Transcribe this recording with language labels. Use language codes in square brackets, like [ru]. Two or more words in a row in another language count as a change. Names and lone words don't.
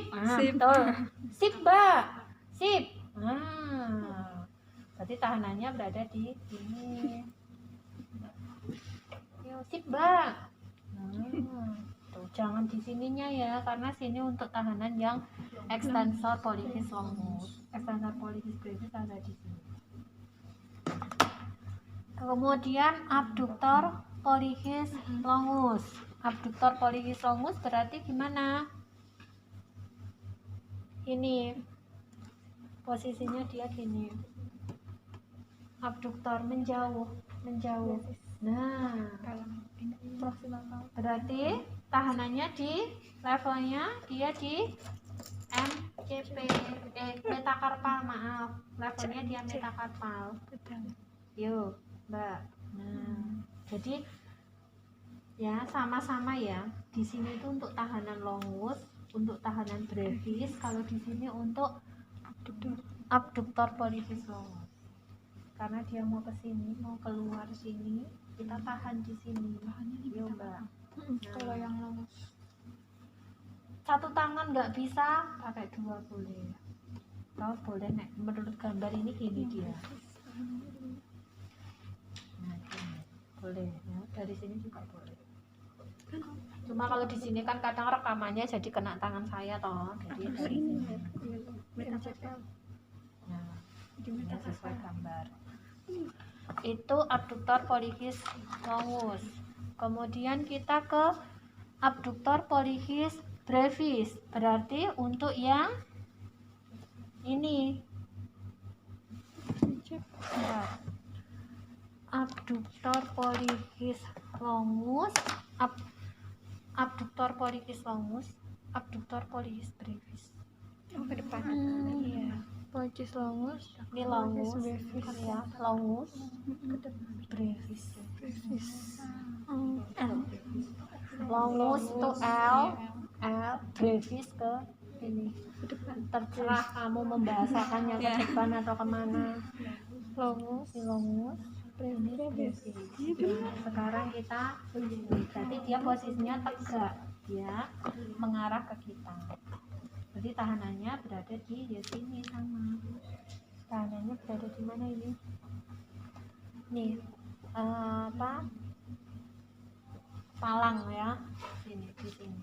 [id] Sip. Betul. Sip, Mbak. Sip. Berarti tahanannya berada di sini. Yo, sip, Mbak. Tuh, jangan di sininya ya, karena sini untuk tahanan yang ekstensor pollicis longus. Ekstensor pollicis brevis ada di sini. Kemudian abduktor pollicis longus. Abduktor pollicis longus berarti gimana? Ini posisinya dia gini. Abduktor menjauh. Nah, berarti tahanannya di levelnya dia di metakarpal, maaf, levelnya dia metakarpal. Yuk Mbak. Nah, jadi ya sama-sama ya, di sini itu untuk tahanan longus, untuk tahanan brevis, kalau di sini untuk abduktor pollicis longus. Karena dia mau ke sini, mau keluar sini, kita tahan di sini. Yuk Mbak. Kalau yang longus Satu tangan nggak bisa, pakai dua boleh. Kalau boleh, nek menurut gambar ini gini dia. Nah, gini. Boleh ya, dari sini juga boleh. Cuma kalau di sini kan kadang rekamannya jadi kena tangan saya toh, jadi dari sini. Nah, ini sesuai gambar. Itu abduktor pollicis longus. Kemudian kita ke abduktor pollicis brevis, berarti untuk yang ini. Abduktor pollicis longus, abduktor pollicis longus, abduktor pollicis brevis. ke depan. Iya. Pollicis longus, Ini longus, ya, longus, brevis. L. Longus itu L, brevis ke ini. Terserah kamu membahasakannya ke depan atau kemana. Longus, brevis. Nah, sekarang kita berarti dia posisinya tegak, dia mengarah ke kita. Jadi tahanannya berada di sini sama. Tahanannya berada di mana ini? Nih, palang ya, sini di sini.